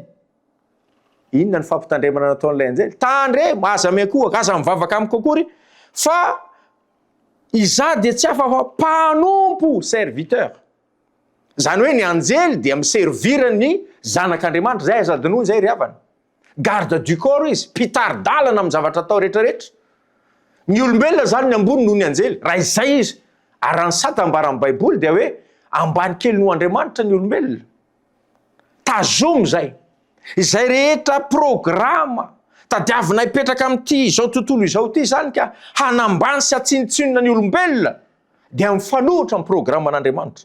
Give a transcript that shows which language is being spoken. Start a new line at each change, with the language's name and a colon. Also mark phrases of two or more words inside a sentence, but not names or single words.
Malagasy: Inona ny fampitandremana nataon'ilay anjely? Tandrema, aza miankohaka, aza mivavaka amiko akory, fa iza dia tsy hafa fa mpanompo, serviteur. Zany hoe ny anjely dia miservira ny zanak'Andriamanitra, zay azadinoiny, zay ry havana.
French: Garde du corps
Malagasy: izy, mpitardalana amin'ny zavatra atao rehetrarehetra. Ny olombelona zany ny ambony noho ny anjely, raha izay izy. Ary ny sata ambara amin'ny Baiboly dia hoe ambany kely noho Andriamanitra ny olombelona. Tazomy zay. Izay rehetra programa tadiavina hipetraka amin'ity izao tontolo izao ity zany ka hanambany sy hatsinitsinona ny olombelona dia mifanohitra amin'ny programan'Andriamanitra.